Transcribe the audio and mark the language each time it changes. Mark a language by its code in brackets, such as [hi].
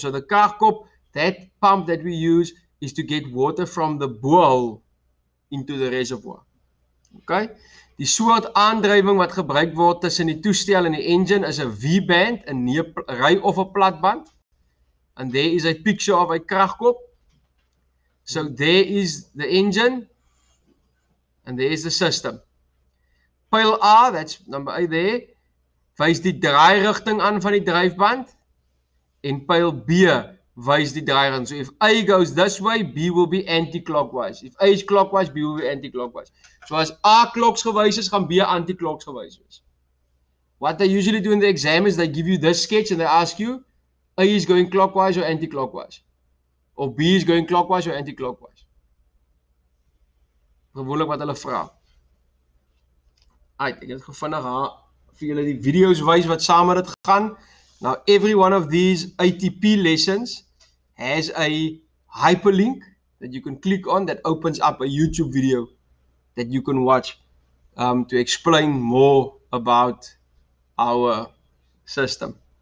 [en] So the kragkop, that pump that we use is to get water from the borehole into the reservoir. Okay? [af] Die soort aandrywing wat gebruik word tussen die toestel en die engine is 'n V-band, 'n ry of 'n platband. [en] And there is a picture of a kragkop. So there is the engine and there is the system. [af] Pyl A, [en] that's number A there, [af] wys die draairigting aan van die dryfband en pyl B wys die draairigting. [en] So if A goes this way, B will be anti-clockwise. If A is clockwise, B will be anti-clockwise. [af] So as A clocks gewys is, gaan B anti-clocks gewys wees. [en] What they usually do in the exam is they give you this sketch and they ask you, A is going clockwise or anti-clockwise? Or B is going clockwise or anti-clockwise? [af] Gewoonlik wat hulle vra. Ek het vinnig vir julle die video's wys wat saam met dit gaan. [en] Now every one of these ATP lessons has a hyperlink that you can click on that opens up a YouTube video that you can watch to explain more about our system.